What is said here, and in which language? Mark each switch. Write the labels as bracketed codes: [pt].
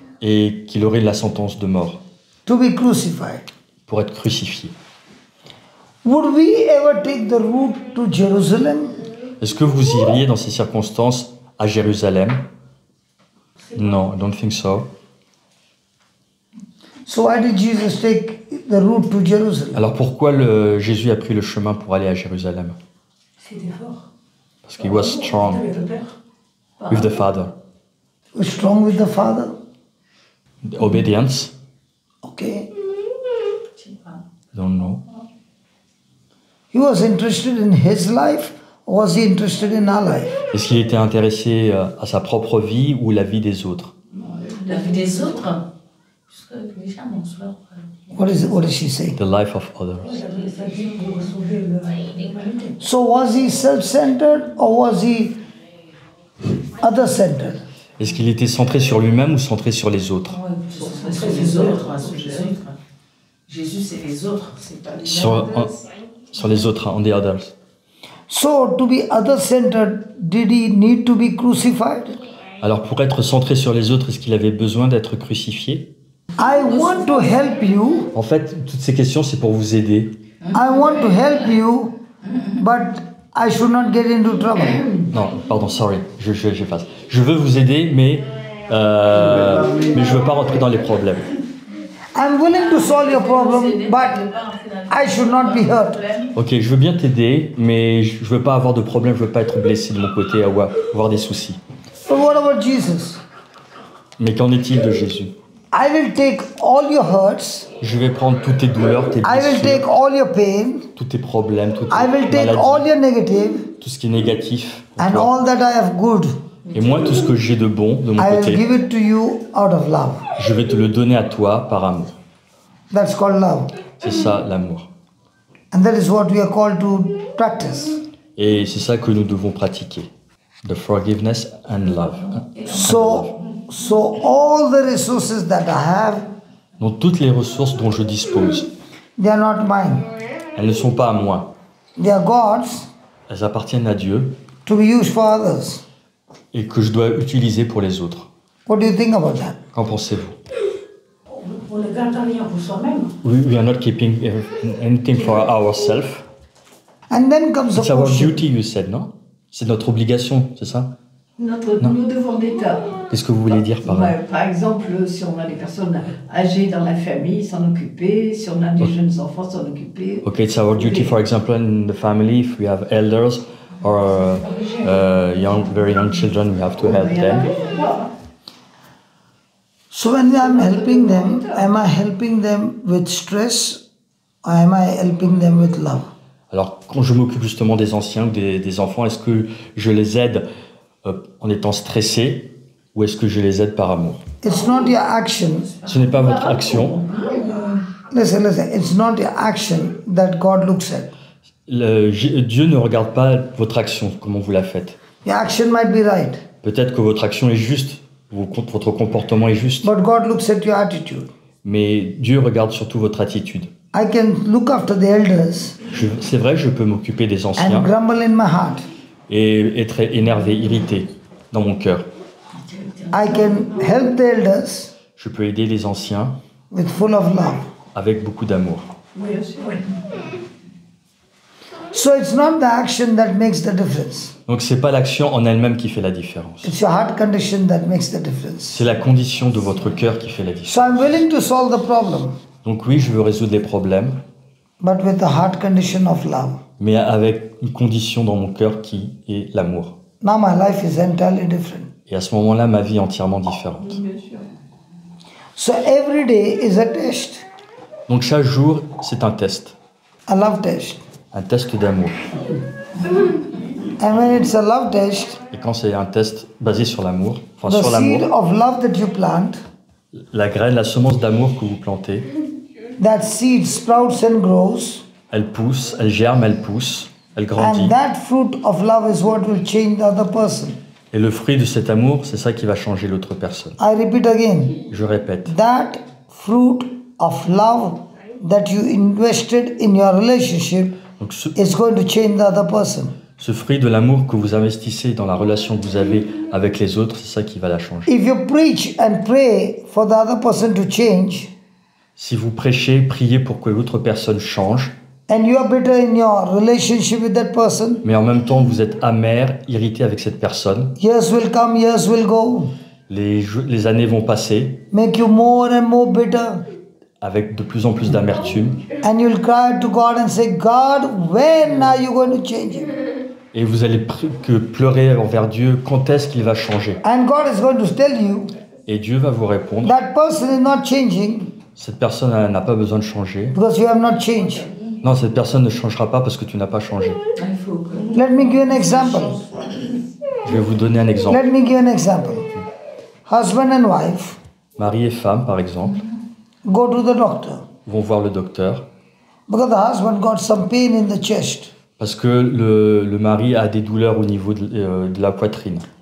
[fr] Et qu'il aurait la sentence de mort [en] to be crucified. [fr] pour être crucifié. [en] Would we ever take the route to Jerusalem? [fr] Est-ce que vous iriez dans ces circonstances à Jérusalem? [en] Non, I don't think so. So why did Jesus take the route to Jerusalem? [fr] Alors pourquoi Jésus a pris le chemin pour aller à Jérusalem? C'était fort. Parce qu'il [en] was strong [fr] T'avais pas peur? [en] with the Father. Was strong with the Father? The obedience? Okay. [fr] Je sais pas. [en] I don't know. He was interested in his life, or was he interested in our life? [fr] Est-ce qu'il était intéressé à sa propre vie ou la vie des autres? La vie des autres, jusqu'à les gens, mon soir. [en] What does she say? The life of others. [fr] Ça dit pour sauver l'humanité. [en] So was he self-centered or was he other-centered? [fr] Est-ce qu'il était centré sur lui-même ou centré sur les autres? C'est les autres, sur les autres. Jésus, c'est les autres, c'est pas les Sur les autres, [en] on the others. So to be other-centered, did he need to be crucified? [fr] Alors pour être centré sur les autres, est-ce qu'il avait besoin d'être crucifié? [en] I want to help you. [fr] En fait, toutes ces questions, c'est pour vous aider. [en] I want to help you, but I should not get into trouble. [fr] Non, pardon, sorry, j'efface. Je veux vous aider, mais je veux pas rentrer dans les problèmes. [en] I'm willing to solve your problem, but I should not be hurt. [fr] Ok, je veux bien t'aider, mais je veux pas avoir de problème, je veux pas être blessé de mon côté, avoir des soucis. [en] But what about Jesus? [fr] Mais qu'en est-il de Jésus? [en] I will take all your hurts. [fr] Je vais prendre toutes tes douleurs, tes [en] I will take [fr] blessures, [en] all your pain. [fr] tous tes problèmes, toutes [en] I will [fr] tes [en] take [fr] maladies, [en] all your negative [fr] tout ce qui est négatif pour [en] and [fr] toi. [en] all that I have good. [fr] Et moi, tout ce que j'ai de bon de mon [en] I will [fr] côté, [en] give it to you out of love. [fr] je vais te le donner à toi par amour. [en] That's called love. [fr] C'est ça l'amour. [en] And that is what we are called to practice. [fr] Et c'est ça que nous devons pratiquer. [en] The forgiveness and love. So all the resources that I have, [fr] Donc toutes les ressources dont je dispose, [en] they are not mine. [fr] elles ne sont pas à moi. [en] They are God's [fr] Elles appartiennent à Dieu [en] to be used for others. [fr] et que je dois utiliser pour les autres. [en] What do you think about that? [fr] Qu'en pensez-vous? On ne garde rien pour soi-même. [en] We are not keeping anything for ourselves. And then comes the It's our question. duty, you said, non? [fr] C'est notre obligation, c'est ça? Nos devoirs d'État. Qu'est-ce que vous voulez dire par là? Ouais, par exemple, si on a des personnes âgées dans la famille, s'en occuper. Si on a des jeunes enfants, s'en occuper. [en] Okay, it's our duty, for example, in the family, if we have elders or very young children, we have to help them. So when I'm helping them, am I helping them with stress or am I helping them with love? [fr] Alors, quand je m'occupe justement des anciens ou des enfants, est-ce que je les aide en étant stressé ou est-ce que je les aide par amour? [en] It's not your action. [fr] Ce n'est pas votre action. [en] Listen. It's not your action that God looks at. [fr] Dieu ne regarde pas votre action, comment vous la faites. [en] Your action might be right, [fr] Peut-être que votre action est juste, votre comportement est juste, [en] but God looks at your attitude. [fr] mais Dieu regarde surtout votre attitude. [en] I can look after the elders [fr] C'est vrai, je peux m'occuper des [en] and [fr] anciens [en] grumble in my heart. [fr] et être énervé, irrité dans mon cœur. [en] I can help the elders [fr] Je peux aider les anciens [en] with full of love. [fr] avec beaucoup d'amour. [en] So it's not the action that makes the difference. [fr] Donc c'est pas l'action en elle-même qui fait la différence. [en] It's your heart condition that makes the difference. [fr] C'est la condition de votre cœur qui fait la différence. [en] So I'm willing to solve the problem, [fr] Donc oui, je veux résoudre les problèmes, [en] but with the heart condition of love. [fr] mais avec une condition dans mon cœur qui est l'amour. [en] Now my life is entirely different. [fr] Et à ce moment-là, ma vie est entièrement différente. Bien sûr. [en] So every day is a test, [fr] Donc chaque jour, c'est un test. [en] a love test. [fr] Un test d'amour. [en] And when it's a love test, [fr] Et quand c'est un test basé sur l'amour, enfin [en] the [fr] sur [en] seed [fr] l'amour, [en] of love that you plant, [fr] la graine, la semence d'amour que vous plantez, [en] that seed sprouts and grows, [fr] elle pousse, elle germe, elle pousse, elle grandit. [en] and that fruit of love is what will change the other person. [fr] Et le fruit de cet amour, c'est ça qui va changer l'autre personne. [en] I repeat again, [fr] Je répète, [en] that fruit of love that you invested in your relationship [fr] donc [en] is going to change the other person. [fr] ce fruit de l'amour que vous investissez dans la relation que vous avez avec les autres, c'est ça qui va la changer. [en] If you preach and pray for the other person to change, [fr] Si vous prêchez, priez pour que l'autre personne change, [en] and you are bitter in your relationship with that person, [fr] mais en même temps vous êtes amer, irrité avec cette personne, [en] years will come, years will go, [fr] les années vont passer [en] make you more and more bitter, [fr] avec de plus en plus d'amertume, [en] and you'll cry to God and say, God, when are you going to change him? [fr] et vous allez pleurer envers Dieu, quand est-ce qu'il va changer? [en] And God is going to tell you, [fr] Et Dieu va vous répondre, [en] that person is not changing [fr] cette personne elle n'a pas besoin de changer. [en] because you have not changed. [fr] Non, cette personne ne changera pas parce que tu n'as pas changé. Il faut que... [en] Let me give you an example. [fr] Je vais vous donner un exemple. [en] Let me give you an example. Husband and wife [fr] Mari et femme, par exemple, [en] go to the doctor [fr] vont voir le docteur [en] because the husband got some pain in the chest. [fr] parce que le mari a des douleurs au niveau de la poitrine.